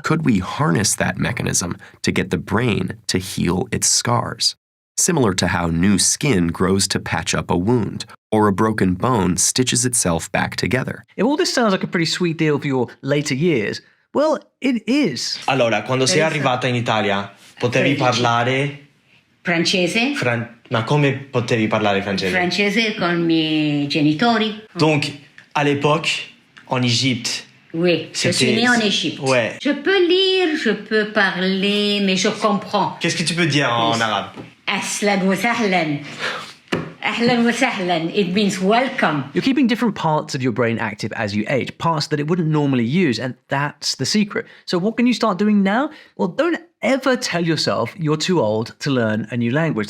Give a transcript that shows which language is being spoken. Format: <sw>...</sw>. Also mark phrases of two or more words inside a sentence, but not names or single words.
<en>Could we harness that mechanism to get the brain to heal its scars? Similar to how new skin grows to patch up a wound, or a broken bone stitches itself back together. If all this sounds like a pretty sweet deal for your later years, well, it is.</en> <it>Allora, quando sei arrivata in Italia, potevi parlare... Francese. Ma come potevi parlare francese? Francese con i miei genitori.</it> <fr>Donc, à l'époque, en Égypte... Oui, je suis née en Égypte. Ouais. Je peux lire, je peux parler, mais je comprends. Qu'est-ce que tu peux dire en arabe?</fr> <ar>أهلا وسهلا. أهلا وسهلا.</ar> <en>It means welcome. You're keeping different parts of your brain active as you age, parts that it wouldn't normally use, and that's the secret. So what can you start doing now? Well, don't ever tell yourself you're too old to learn a new language.</en>